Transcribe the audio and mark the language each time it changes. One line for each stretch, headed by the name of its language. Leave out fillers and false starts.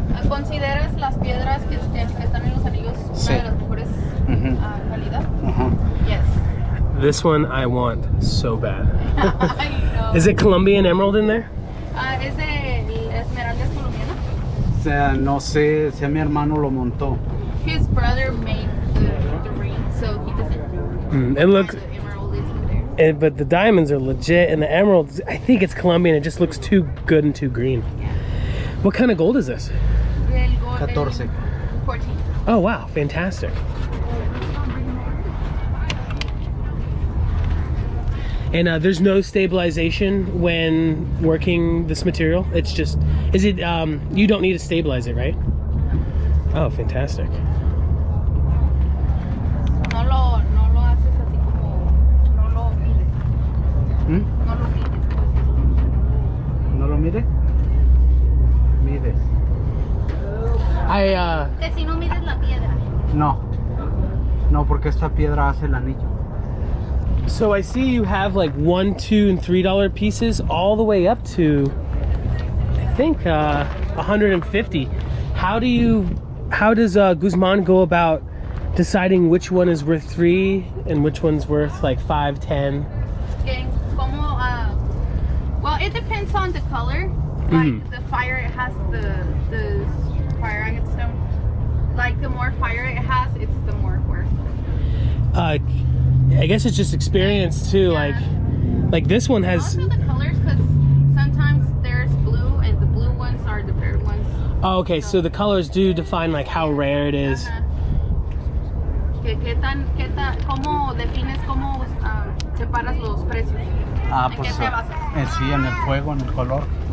Spanish: ¿Consideras las piedras que están en los anillos Sí. una de las mejores calidad?
English: Yes. This one I want so bad. I know. Is it Colombian emerald in there?
Spanish: Es de esmeraldas colombianas. O sea, no sé si a mi hermano lo montó.
English: His brother made the ring, so he doesn't. It looks, The emerald isn't there. but the diamonds are legit, and the emeralds, I think it's Colombian. It just looks too good and too green. What kind of gold is this? 14. 14. Oh wow, fantastic. And there's no stabilization when working this material. It's just, is it, you don't need to stabilize it, right? Oh, fantastic.
Spanish: No lo haces así como, no lo mides. ¿Mm? No lo mides, pues. ¿No lo mide? Mides. Que si no mides la piedra. No. No, porque esta piedra hace el anillo.
English: So I see you have like $1, $2, and $3 pieces all the way up to, I think, 150. How does Guzman go about deciding which one is worth 3 and which one's worth like 5, 10? Well, it depends on the color. Like the fire it has, the fire agate stone. Like the more fire it has, it's the more worth. I guess it's just experience too. Yeah. Like this one has. Also the colors, because sometimes there's blue, and the blue ones are the rare ones. Oh, okay. So the colors do define like how rare it is.
Spanish: ¿Cómo defines, cómo separas los precios? Ah, ¿En pues qué te basas? sí, en el fuego, en el color.